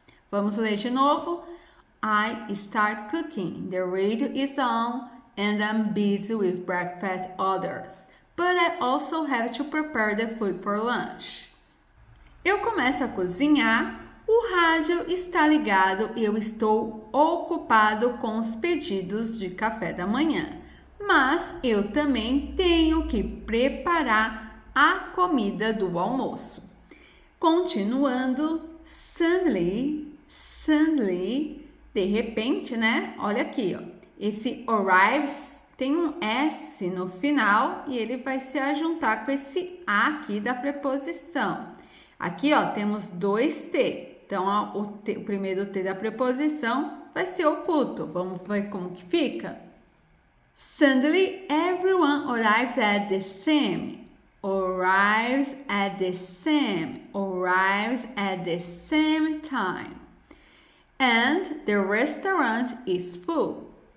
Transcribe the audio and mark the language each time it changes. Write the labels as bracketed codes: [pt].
[pt] Vamos ler de novo. [en] I start cooking. The radio is on and I'm busy with breakfast orders. But I also have to prepare the food for lunch. [pt] Eu começo a cozinhar, o rádio está ligado e eu estou ocupado com os pedidos de café da manhã. Mas eu também tenho que preparar a comida do almoço. Continuando, suddenly, de repente, né? Olha aqui, ó. Esse arrives tem um S no final e ele vai se ajuntar com esse A aqui da preposição. Aqui, ó, temos dois T. Então, ó, o primeiro T da preposição vai ser oculto. Vamos ver como que fica? [en] Suddenly, everyone arrives at the same. Arrives at the same. Arrives at the same time. And the restaurant is full.